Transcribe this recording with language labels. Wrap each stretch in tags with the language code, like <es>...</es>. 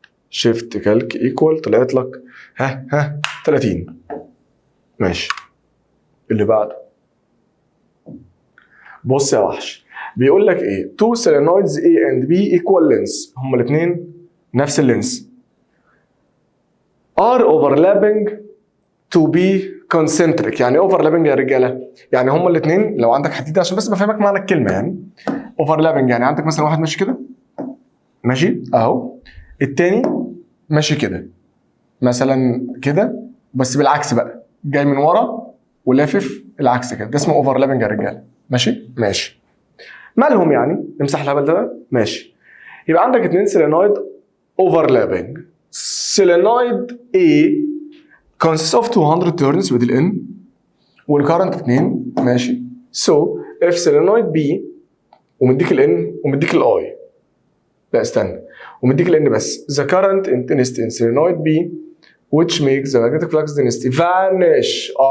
<ar>شيفت كالك ايكوال طلعت لك 30. ماشي. اللي بعده. بص يا وحش، بيقول لك ايه؟</ar> <en>two solenoids A and B equal length،</en> <ar>هما الاثنين نفس اللينس.</ar> <en>are overlapping to be concentric.</en> <ar>يعني overlapping يا رجاله، يعني هما الاثنين لو عندك حديد عشان بس بفهمك معنى الكلمه. يعني overlapping يعني عندك مثلا واحد ماشي كده، ماشي اهو، الثاني ماشي كده مثلا كده، بس بالعكس بقى، جاي من ورا ولافف العكس كده، ده اسمه overlapping يا رجاله. ماشي؟ ماشي. مالهم يعني؟ نمسح الهبل ده. ماشي. يبقى عندك 2 سولينويد overlapping.</ar> <en>solenoid A consists of 200 turns with ال N والكارنت 2.</en> <ar>ماشي.</ar> <en>so if solenoid B</en> <ar>ومديك ال N ومديك ال I، لا استنى، ومديك ال N بس،</ar> <en>the current intensity in solenoid B which makes the magnetic flux density vanish.</en>